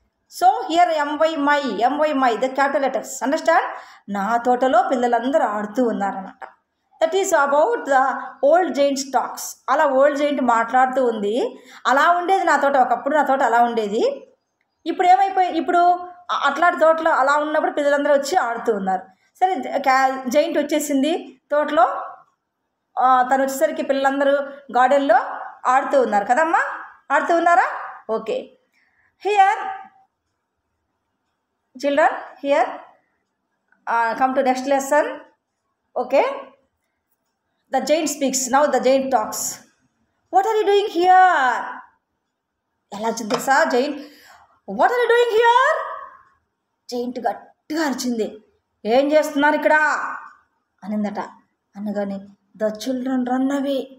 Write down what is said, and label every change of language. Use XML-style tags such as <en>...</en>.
<en>So here my, the capital letters. Understand?</en> <te>నా తోటలో పిల్లలందరూ ఆడుతూ ఉన్నారన్నమాట.</te> <en>That is about the old giant talks.</en> <te>అలా ఓల్డ్ జైంట్ మాట్లాడుతూ ఉంది. అలా ఉండేది నా తోట. ఒకప్పుడు నా తోట అలా ఉండేది. ఇప్పుడు ఇప్పుడు అట్లాంటి తోటలో అలా ఉన్నప్పుడు పిల్లలందరూ వచ్చి ఆడుతూ ఉన్నారు. సరే, జైంట్ వచ్చేసింది తోటలో. తను వచ్చేసరికి పిల్లలందరూ గార్డెన్లో ఆడుతూ ఉన్నారు కదమ్మా. ఆడుతూ ఉన్నారా?</te> <en>Okay. Here children, here come to next lesson. Okay, the giant speaks. Now the giant talks. What are you doing here? ela chindesa giant. What are you doing here?</en> <te>Giant గట్టిగా అరిచింది. ఏం చేస్తున్నారు ఇక్కడ అనిందట.</te> <en>అనగానే the children run away.</en>